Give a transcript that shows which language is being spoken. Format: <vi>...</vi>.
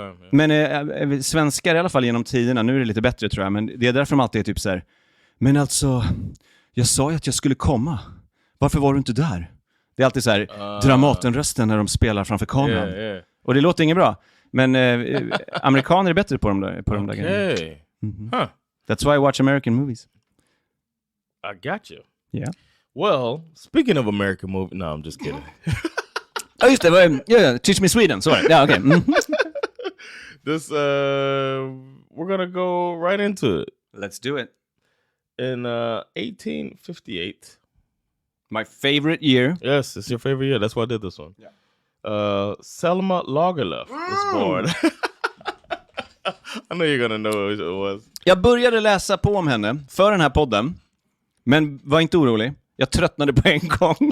<sv>Men svenskar i alla fall genom tiderna, nu är det lite bättre tror jag, men det är därför de alltid är typ så här. Men alltså, jag sa ju att jag skulle komma. Varför var du inte där? Det är alltid så här Dramatenrösten när de spelar framför kameran. Och det låter inget bra. Men amerikaner är bättre på de där grejerna. Mm-hmm.</sv> <en>That's why I watch American movies. I got you. Yeah. Well, speaking of American movies, no, I'm just kidding.</en> <sv>Just det.</sv> <en>Yeah, Teach Me Sweden. Sorry. Yeah, okay. This, we're gonna go right into it. Let's do it. In 1858. My favorite year. Yes, it's your favorite year. That's why I did this one. Yeah. Selma Lagerlöf was born. I know you're gonna know who it was.</en> <sv>Jag började läsa på om henne för den här podden. Men var inte orolig. Jag tröttnade på en gång.</sv>